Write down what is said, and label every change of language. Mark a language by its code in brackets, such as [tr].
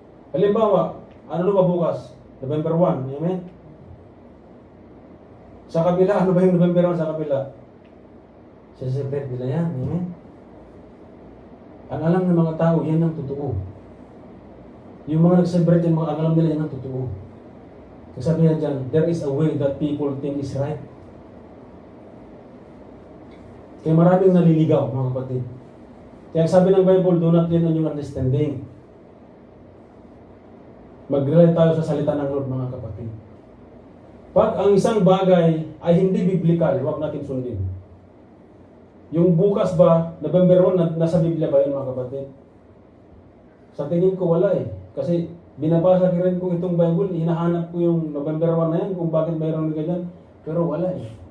[tl] Halimbawa, ano ba bukas? November 1, amen? Sa kabila, ano ba yung November 1 sa kabila? Celebrate nila yan, amen? Ang alam ng mga tao, yan ang totoo. Yung mga nag-celebrate yan, mga alam nila yan ang totoo. Kasi sabi niya dyan, [en] there is a way that people think is right. [tl] Kaya maraming naliligaw, mga kapatid. Kaya sabi ng Bible, [en] do not lean on your understanding. [tl] Mag-rely tayo sa salita ng Lord, mga kapatid. Pag ang isang bagay ay hindi biblical, huwag natin sundin. Yung bukas ba, November 1, nasa Biblia ba yun, mga kapatid? Sa tingin ko, wala eh. Kasi binabasa rin ko itong Bible, hinahanap ko yung November 1 na yan, kung bakit mayroon ka dyan. Pero wala eh.